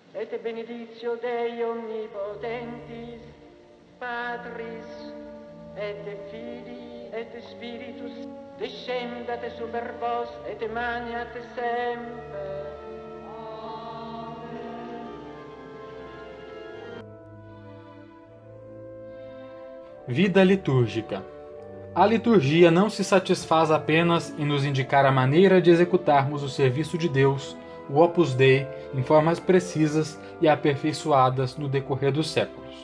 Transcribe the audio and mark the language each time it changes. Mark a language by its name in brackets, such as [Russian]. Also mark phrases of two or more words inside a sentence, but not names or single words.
[Latin] et benedictio Dei omnipotentis, Patris, et Filii, et Spiritus, descendat super vos, et maniat semper. [Portuguese] Vida litúrgica. A liturgia não se satisfaz apenas em nos indicar a maneira de executarmos o serviço de Deus, o [Latin] Opus Dei, [Portuguese] em formas precisas e aperfeiçoadas no decorrer dos séculos.